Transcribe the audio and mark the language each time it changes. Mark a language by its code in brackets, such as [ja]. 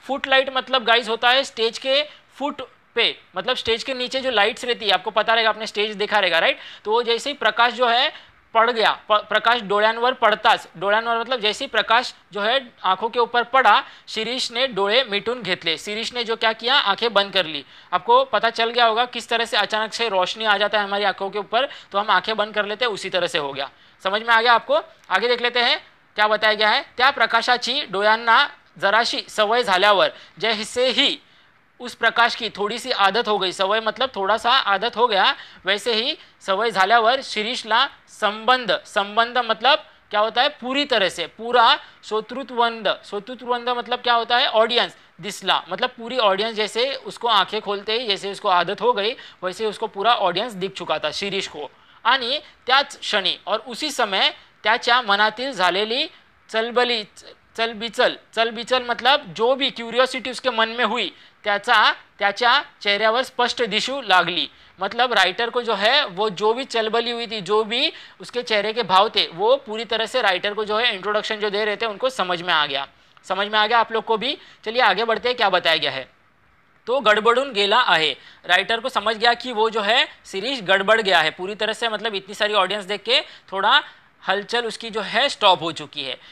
[hi] फुटलाइट मतलब गाइस होता है स्टेज के फुट पे, मतलब स्टेज के नीचे जो लाइट्स रहती है, आपको पता रहेगा, आपने स्टेज देखा रहेगा, राइट। तो वो जैसे ही प्रकाश जो है पड़ गया, [mr] प्रकाश डोळ्यांवर पड़ताच, [hi] डोळ्यांवर मतलब जैसे ही प्रकाश जो है आंखों के ऊपर पड़ा, शिरीष ने [mr] डोळे मिटून घेतले। [hi] शिरीष ने जो क्या किया? आंखें बंद कर ली। आपको पता चल गया होगा किस तरह से अचानक से रोशनी आ जाता है हमारी आंखों के ऊपर, तो हम आंखें बंद कर लेते हैं, उसी तरह से हो गया। समझ में आ गया आपको? आगे देख लेते हैं क्या बताया गया है। [mr] त्या प्रकाशाची डोळ्यांना जराशी सवय झाल्यावर, [hi] जैसे ही उस प्रकाश की थोड़ी सी आदत हो गई, सवय मतलब थोड़ा सा आदत हो गया, वैसे ही [mr] सवय झाल्यावर शिरीषला संबंध [hi] मतलब क्या होता है? पूरी तरह से, पूरा श्रोतृवृंद मतलब क्या होता है? ऑडियंस दिसला, मतलब पूरी ऑडियंस जैसे उसको आंखें खोलते ही जैसे उसको आदत हो गई वैसे उसको पूरा ऑडियंस दिख चुका था शिरीष को। [mr] आणि त्याच क्षणी [hi] और उसी समय [mr] त्याच्या मनातील झालेली चलबिचल [hi] मतलब जो भी क्यूरियोसिटी उसके मन में हुई [mr] त्याच्या चेहऱ्यावर स्पष्ट दिशू लागली। [hi] मतलब राइटर को जो है वो जो भी चलबली हुई थी, जो भी उसके चेहरे के भाव थे, वो पूरी तरह से राइटर को जो है इंट्रोडक्शन जो दे रहे थे उनको समझ में आ गया। समझ में आ गया आप लोग को भी? चलिए आगे बढ़ते हैं, क्या बताया गया है। [mr] तो गड़बड़ून गेला आहे, [hi] राइटर को समझ गया कि वो जो है शिरीष गड़बड़ गया है पूरी तरह से, मतलब इतनी सारी ऑडियंस देख के थोड़ा हलचल उसकी जो है स्टॉप हो चुकी है।